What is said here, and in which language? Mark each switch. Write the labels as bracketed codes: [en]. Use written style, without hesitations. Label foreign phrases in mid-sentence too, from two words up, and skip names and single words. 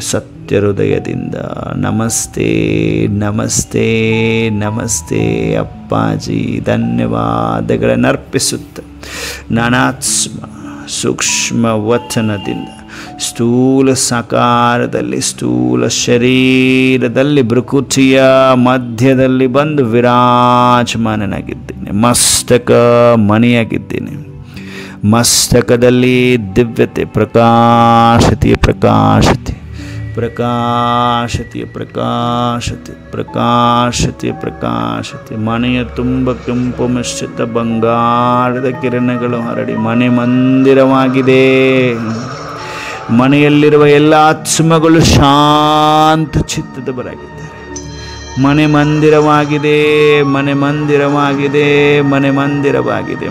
[kn] ಸತ್ಯ ಹೃದಯದಿಂದ ನಮಸ್ತೆ ನಮಸ್ತೆ ನಮಸ್ತೆ ಅಪ್ಪಾಜಿ ಧನ್ಯವಾದಗಳನ್ನು ಅರ್ಪಿಸುತ್ತ ನಾನಾತ್ಮ ಸೂಕ್ಷ್ಮ ವಚನದಿಂದ ಸ್ಥೂಲ ಸಾಕಾರದಲ್ಲಿ ಸ್ಥೂಲ ಶರೀರದಲ್ಲಿ ಭೃಕುಟಿಯ ಮಧ್ಯದಲ್ಲಿ ಬಂದು ವಿರಾಜಮಾನನಾಗಿದ್ದೇನೆ. ಮಸ್ತಕ ಮಣಿಯಾಗಿದ್ದೇನೆ. ಮಸ್ತಕದಲ್ಲಿ ದಿವ್ಯತೆ ಪ್ರಕಾಶತೆ ಪ್ರಕಾಶತೆ ಪ್ರಕಾಶತೆ ಪ್ರಕಾಶತೆ ಪ್ರಕಾಶತೆ ಪ್ರಕಾಶತೆ. ಮನೆಯ ತುಂಬ ಕೆಂಪು ಮಿಶ್ರಿತ ಬಂಗಾರದ ಕಿರಣಗಳು ಹರಡಿ ಮನೆ ಮಂದಿರವಾಗಿದೆ. ಮನೆಯಲ್ಲಿರುವ ಎಲ್ಲ ಆತ್ಮಗಳು ಶಾಂತ ಚಿತ್ತದವರಾಗಿದ್ದಾರೆ. ಮನೆ ಮಂದಿರವಾಗಿದೆ, ಮನೆ ಮಂದಿರವಾಗಿದೆ, ಮನೆ ಮಂದಿರವಾಗಿದೆ.